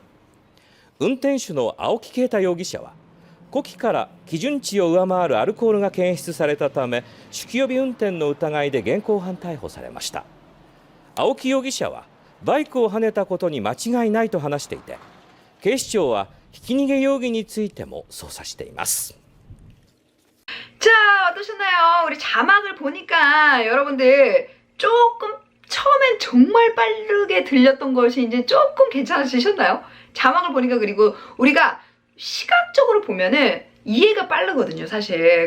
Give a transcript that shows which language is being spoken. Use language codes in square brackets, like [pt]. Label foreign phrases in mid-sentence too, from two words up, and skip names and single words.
[ja] 運転手の青木啓太容疑者は、呼気から基準値を上回るアルコールが検出されたため、酒気帯び運転の疑いで現行犯逮捕されました。青木容疑者はバイクをはねたことに間違いないと話していて、警視庁はひき逃げ容疑についても捜査しています。 [ko] 자, 어떠셨나요? 우리 자막을 보니까 여러분들 조금 처음엔 정말 빠르게 들렸던 것이 이제 조금 괜찮아지셨나요? 자막을 보니까, 그리고 우리가 시각적으로 보면은 이해가 빠르거든요, 사실.